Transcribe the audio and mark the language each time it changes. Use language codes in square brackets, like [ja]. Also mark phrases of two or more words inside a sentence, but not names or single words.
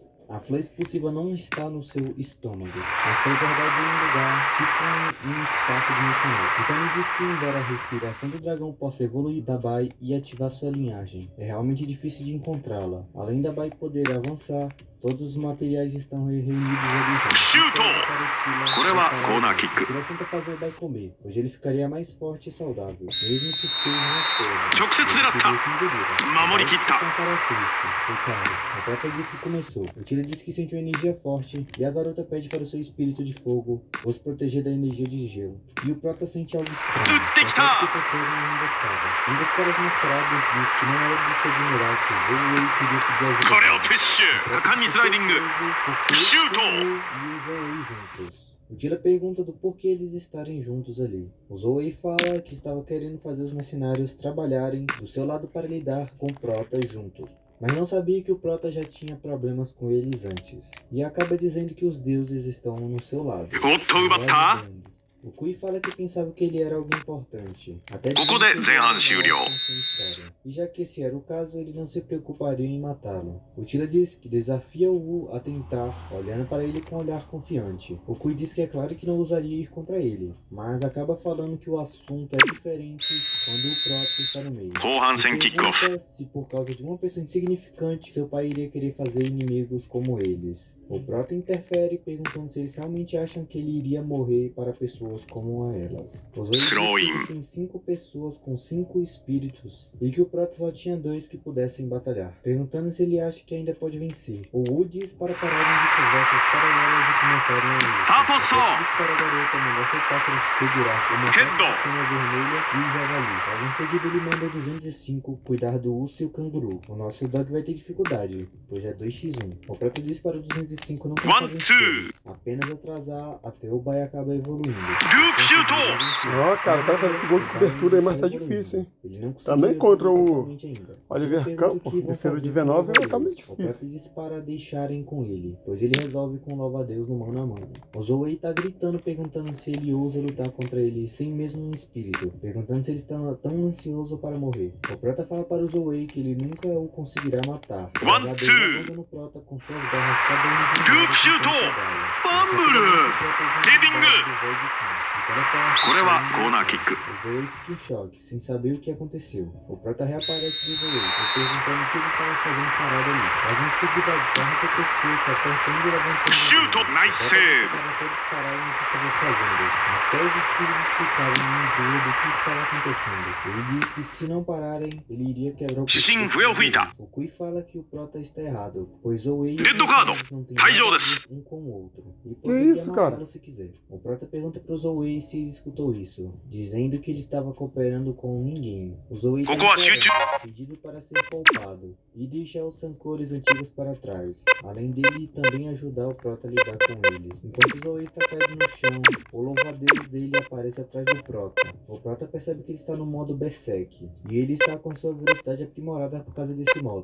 [pt] A flor expulsiva não está no seu estômago, mas foi guardada em um lugar, tipo um espaço dimensional. Então ele diz que embora a respiração do dragão possa evoluir da Bai e ativar sua linhagem, é realmente difícil de encontrá-la. Além da Bai poder avançar, todos os materiais estão reunidos ali já. [ja] シュートこれはコーナーキック [pt] Ele tenta fazer o Bai comer, pois ele ficaria mais forte e saudável, mesmo que esteja na terra. [ja] 直接狙った守り切った [pt] O Prota diz que começou. O Tila diz que sente uma energia forte e a garota pede para o seu espírito de fogo os proteger da energia de gelo. E o Prota sente algo estranho. Parece que tocou uma emboscada. Um dos caras mascarados diz que não era de se admirar que o Zoe queria pedir ajuda. [ja] これをプッシュ果敢にスライディングシュート [pt] E o Zoe juntos. O Tila pergunta do porquê eles estarem juntos ali. O Zoe fala que estava querendo fazer os mercenários trabalharem do seu lado para lidar com o Prota juntos. Mas não sabia que o Prota já tinha problemas com eles antes. E acaba dizendo que os deuses estão no seu lado. [ja] おっと奪った [pt] O Kui fala que pensava que ele era alguém importante. Até [ja] ここで前半終了 [pt] e já que esse era o caso, ele não se preocuparia em matá-lo. O Tila diz que desafia o Wu a tentar, olhando para ele com um olhar confiante. O Kui diz que é claro que não usaria ir contra ele, mas acaba falando que o assunto é diferente quando o Prota está no meio. [ja] 後半戦キックオフ [pt] Pergunta se por causa de uma pessoa insignificante, seu pai iria querer fazer inimigos como eles. O Prota interfere perguntando se eles realmente acham que ele iria morrer para pessoas como a elas. Os outros dizem que tem 5 pessoas com 5 espíritos e que o Prota só tinha 2 que pudessem batalhar, perguntando se ele acha que ainda pode vencer. O Wu diz para pararem de conversas paralelas e começarem a luta. [ja] アポスト [pt] Diz para a garota mandar seu pássaro segurar uma cena vermelha e o javali. Logo em seguida ele manda o 205 cuidar do urso e o canguru. O nosso dog vai ter dificuldade, pois é 2x1. O Prota diz para o 205 não tentar vencê-los, apenas atrasar até o Bai acabar evoluindo. [ja] ループシュート [pt] Ó, cara, o cara fazendo gol de cobertura aí, mas tá difícil, hein? Ele não Também conseguiu contra o totalmente ainda. Oliver Pergunta o Campo, que vão defesa fazer de com o 19, Louva-a-Deus. tá meio O Prota difícil. diz para deixarem com ele, pois ele resolve com o Louva-a-Deus no mano a mano. O Zoe tá gritando, perguntando se ele ousa lutar contra ele sem mesmo um espírito, perguntando se ele está tão ansioso para morrer. O Prota fala para o Zoe que ele nunca o conseguirá matar. O Louva-a-Deus ajuda no Prota com suas garras cada um de um lado, [ja] ループシュート [pt] tentando pegar-lo. [ja] バンブル [pt] O Prota [ja] ヘディング [pt] do Void King. [ja] これはコーナーキック。 [pt] O Zoe fica em choque, sem saber o que aconteceu. O Prota reaparece do Zoe, perguntando o que ele estava fazendo parado ali. Mas em seguida, agarra seu pescoço, apertando e levantando. [ja] シュートナイスセーブ。 [pt] Estava todos parados no que estava fazendo. Até os espíritos ficaram em dúvida do que estava acontecendo. Ele diz que se não pararem, ele iria quebrar o Sim, foi ouvido. O Kui fala que o Prota está errado, pois Zoe e Red os card. não têm [ja] 退場 [pt] nada a [ja] です。 [pt] ver um com o outro. E Que poderia isso, cara? matá-lo se quiser. O Prota pergunta pro Zoe se ele escutou isso, dizendo que ele estava cooperando com ninguém. O Zoe [ja] ここは集中。 [pt] pedido para ser poupado e deixar os rancores antigos para trás, além dele também ajudar o Prota a lidar com eles. Enquanto Zoe está caído no chão, o louva-a-Deus dele aparece atrás do Prota. O Prota percebe que ele está no modo Berserk, e ele está com sua velocidade aprimorada por causa desse modo.